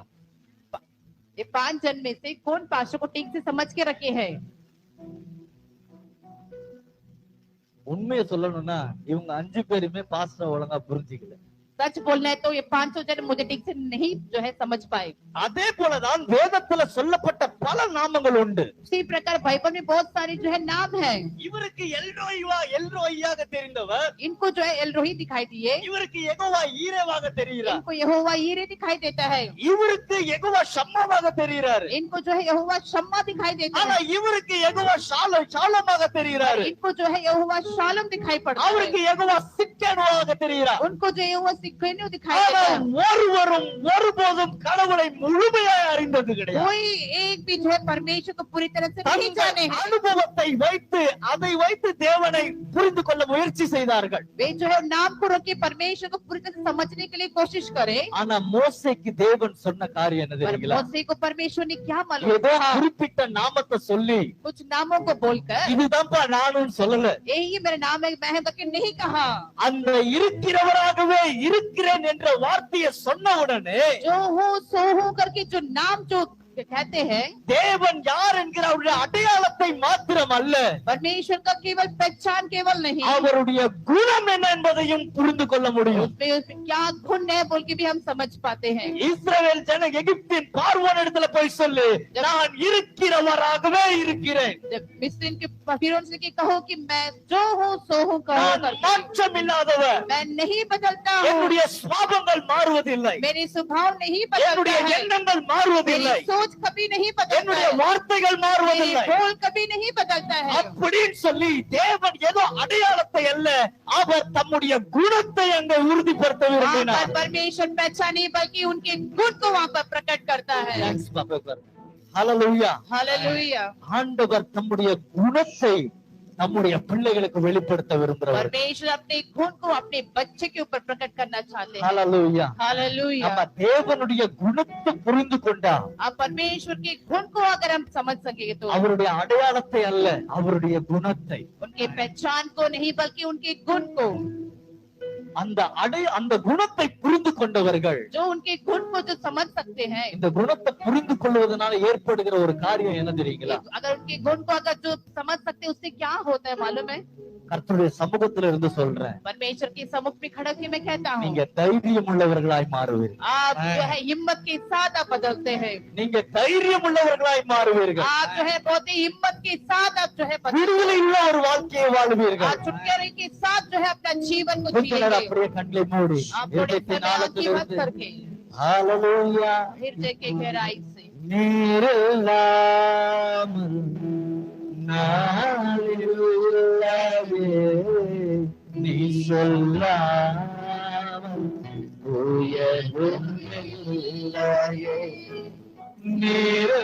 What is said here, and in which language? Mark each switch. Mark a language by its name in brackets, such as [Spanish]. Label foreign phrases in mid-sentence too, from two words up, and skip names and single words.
[Hindi] ये 5 जन में से कौन पास्टर को ठीक से समझ के रखे हैं? [Tamil] உண்மையை சொல்லணும்னா இவங்க 5 பேருமே பாஸ்டர் ஒழுங்கா புரிஞ்சுக்கல. [Hindi] सच बोलना है तो ये 500 जन मुझे ठीक से नहीं जो है समझ पाए। [Tamil] அதே போலதான் வேதத்துல சொல்லப்பட்ட பல நாமங்கள் உண்டு. [Hindi] उसी प्रकार बाइबल में बहुत सारे जो है नाम है। [Tamil] இவருக்கு எல்ரோய்யாக தெரிந்தவர், [Hindi] इनको जो है एलरोही दिखाई दिए, [Tamil] இவருக்கு யெகோவா ஈரேவாக தெரிகிறார், [Hindi] इनको यहोवा यीरे दिखाई देता है, [Tamil] இவருக்கு யெகோவா ஷம்மாவாக தெரிகிறார், [Hindi] इनको जो है यहोवा शम्मा दिखाई देता [Tamil] ஆனா [Hindi] है, [Tamil] இவருக்கு யெகோவா ஷாலமாக தெரிகிறார், [Hindi] इनको जो है यहोवा शालम दिखाई पड़ता है, [Tamil] அவருக்கு யெகோவா சிக்கேனுவாக தெரிகிறார். [Hindi] उनको जो है यहोवा सिक्केनु दिखाई [Tamil] ஆனா [Hindi] देता है। [Tamil] ஒருவரும் ஒருபோதும் கடவுளை முழுமையாய் அறிந்தது கிடையாது. [Hindi] कोई एक भी जो है परमेश्वर को पूरी तरह से नहीं जाने हैं। [Tamil] அனுபவத்தை வைத்து அதை வைத்து தேவனை புரிந்து கொள்ள முயற்சி செய்தார்கள். [Hindi] वे जो है नाम को रख के परमेश्वर को पूरी तरह से समझने के लिए कोशिश करे। [Tamil] ஆனா மோசேக்கு தேவன் சொன்ன காரியம் என்ன [Hindi] पर [Tamil] தெரியுங்களா? [Hindi] मोसे को परमेश्वर ने क्या मालूम [Tamil] ஏதோ [Hindi] कहा? [Tamil] குறிப்பிட்ட நாமத்தை சொல்லி [Hindi] कुछ नामों को बोलकर [Tamil] இதுதான்ப்பா நானும் சொல்லல, [Hindi] यही मेरा नाम है मैं करके नहीं कहा। [Tamil] அந்த இருக்கிறவராகவே இருக்கிறேன் என்ற வார்த்தையை சொன்ன உடனே [Hindi] जो हूँ सो हूँ करके जो नाम जो कहते हैं, [Tamil] தேவன் யார் என்கிற அவருடைய அடையாளத்தை மாத்திரம் அல்ல, [Hindi] परमेश्वर का केवल पहचान केवल नहीं, [Tamil] அவருடைய குணம் என்ன என்பதையும் புரிந்து கொள்ள முடியும். [Hindi] उसमें क्या गुण है बोल के भी हम समझ पाते हैं। [Tamil] இஸ்ரவேல் ஜன எகிப்தின் பார்வோன் இடத்துல போய் சொல்லு, நான் இருக்கிறவராகவே இருக்கிறேன், [Hindi] जब मिस्र के फिरौन से कि कहो कि मैं जो हूँ सो हूँ कहो [Tamil] நான் [Hindi] करके, [Tamil] மாற்றம் இல்லாதவர், [Hindi] मैं नहीं बदलता हूँ, [Tamil] என்னுடைய சுபாவங்கள் மாறுவதில்லை, [Hindi] मेरे स्वभाव नहीं बदलता [Tamil] என்னுடைய [Hindi] है, [Tamil] எண்ணங்கள் மாறுவதில்லை, [Hindi] मेरी सोच कभी नहीं बदलता [Tamil] என்னுடைய [Hindi] है, [Tamil] வார்த்தைகள் [Hindi] मेरी [Tamil] மாறுவதில்லை. [Hindi] बोल कभी नहीं बदलता है। [Tamil] அப்படின்னு சொல்லி தேவன் ஏதோ அடையாளத்தை அல்ல, அவர் தம்முடைய குணத்தை அங்கே உறுதிப்படுத்த [Hindi] वहाँ [Tamil] விரும்பினார். [Hindi] पर परमेश्वर पहचान नहीं बल्कि उनके गुण को वहाँ पर प्रकट करता है। [English] Thanks, Papa. Hallelujah. [Hindi] हालेलुया। [Tamil] ஆண்டவர் தம்முடைய குணத்தை நம்முடைய பிள்ளைகளுக்கு வெளிப்படுத்த விரும்புகிறார். [Hindi] परमेश्वर अपने गुण को अपने बच्चे के ऊपर प्रकट करना चाहते हैं। [English] Hallelujah. [Hindi] हालेलुया। [Tamil] நம்ம தேவனுடைய குணத்தை புரிந்து கொண்டா [Hindi] अब परमेश्वर के गुण को अगर हम समझ सकेंगे तो [Tamil] அவருடைய அடையாளத்தை அல்ல, அவருடைய குணத்தை, [Hindi] उनके पहचान को नहीं बल्कि उनके गुण को, [Tamil] அந்த குணத்தை புரிந்து கொண்டவர்கள் [Hindi] जो उनके गुण को जो समझ सकते हैं, [Tamil] இந்த குணத்தை புரிந்து கொள்வதனால ஏற்படுகிற ஒரு காரியம் என்ன தெரியுங்களா? [Hindi] अगर उनके गुण को अगर जो समझ सकते हैं उससे क्या होता है मालूम है? [Tamil] கர்த்தருடைய சமூகத்துல இருந்து சொல்றேன், [Hindi] परमेश्वर के सम्मुख में खड़ा होकर मैं कहता हूँ, [Tamil] நீங்க தைரியம் உள்ளவர்களாய் மாறுவீர்கள். [Hindi] आप जो है हिम्मत के साथ आप बदलते हैं, [Tamil] நீங்க தைரியம் உள்ளவர்களாய் மாறுவீர்கள். [Hindi] आप जो है बहुत ही हिम्मत के साथ आप जो है [Tamil] விடுதலை உள்ள ஒரு வாழ்க்கையை வாழ்வீர்கள். [Hindi] आप छुटकारे के साथ जो है अपना जीवन को [Tamil] கொஞ்ச நேரம் [Hindi] जिएंगे। [Tamil] அப்படியே கண்களை மூடி [Hindi] आप थोड़े [Tamil] இருதயத்தின் [Hindi] समय आंखें बंद [Tamil] ஆழத்திலிருந்து [Hindi] करके [Tamil] ஹalleluya [Hindi] हृदय के गहराई से [Tamil] நீரில்லாமல் நாளில்லாவே நீ சொல்லாமல் உயர்வுமில்லையே, நீரில்லாமல்